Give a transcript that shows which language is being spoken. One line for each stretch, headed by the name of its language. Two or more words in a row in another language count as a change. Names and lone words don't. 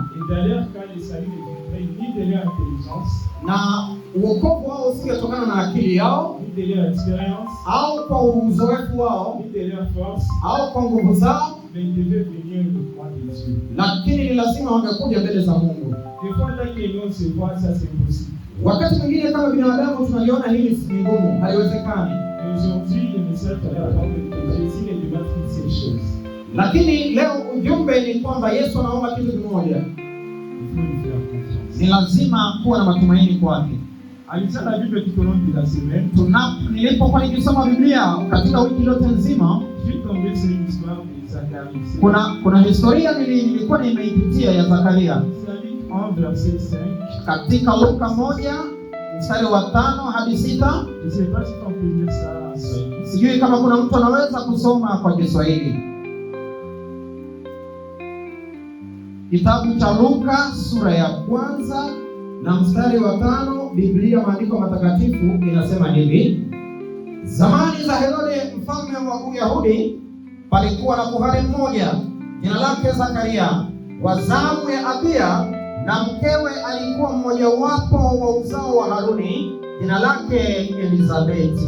French: Et d'ailleurs, quand les saluts ne venaient ni de leur intelligence,
Swahili: na wokovu wao usingetokana na akili yao,
French: ni de leur expérience,
Swahili: au kwa uzoefu wao,
French: ni de leur force,
Swahili: au kwa nguvu zao,
French: mais ils devaient venir devant Dieu.
Swahili: Lakini ni lazima wangekuja mbele za Mungu.
French: Des fois, tant que nous se voit, ça c'est impossible.
Swahili: Wakati mwingine kama binadamu tunaliona hili si ngumu, haiwezekani.
French: Aujourd'hui, le message de la parole de Jésus est de mettre toutes ces choses.
Swahili: Lakini leo ujumbe ni kwamba Yesu anaomba kitu kimoja.
French: Il faut lui faire confiance.
Swahili: Ni lazima kuwa na matumaini kwake.
French: En lisant la Bible tout au long de la semaine,
Swahili: nilipokuwa nikisoma Biblia katika wiki yote nzima,
French: je suis tombé sur une histoire de Zacharie.
Swahili: Kuna historia nilikuwa nimeipitia ya Zakaria. Katika Luka 1 mstari wa 5 hadi 6. Sijui kama kuna mtu anaweza kusoma kwa Kiswahili. Kitabu cha Luka sura ya 1 na mstari wa 5, Biblia maandiko matakatifu inasema hivi: Zamani za Herode mfalme wa Uyahudi, palikuwa na kuhani mmoja jina lake Zakaria, wa zamu ya Abia, na mkewe alikuwa mmoja wapo wa uzao wa Haruni, jina lake Elizabeti.